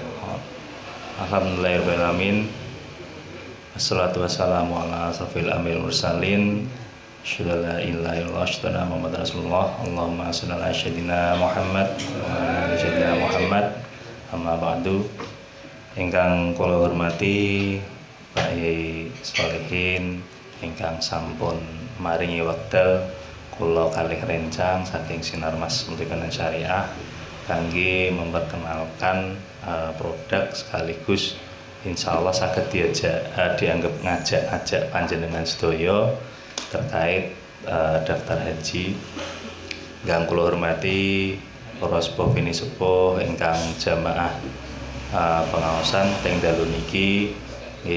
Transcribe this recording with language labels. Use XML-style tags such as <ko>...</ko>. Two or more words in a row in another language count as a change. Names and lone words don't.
<ar>الحمد لله رب العالمين. والصلاة والسلام على أشرف الأنبياء والمرسلين. أشهد أن لا إله إلا الله أشهد أن محمدا رسول الله. اللهم صل على سيدنا محمد وعلى آل سيدنا محمد. أما بعد.</ar> <jv>Ingkang kula hormati Pak Yai Sholihin ingkang sampun maringi wekdal kula kalih rencang saking Sinarmas Multikanan Syariah kangge</jv> <id>memperkenalkan produk sekaligus</id> <jv>insyaallah saged dianggap ngajak panjenengan sedaya</jv> <id>terkait daftar haji.</id> <jv>Ingkang kula hormati para sepuh bini sepuh ingkang jamaah pengaosan teng dalu niki nggih.</jv>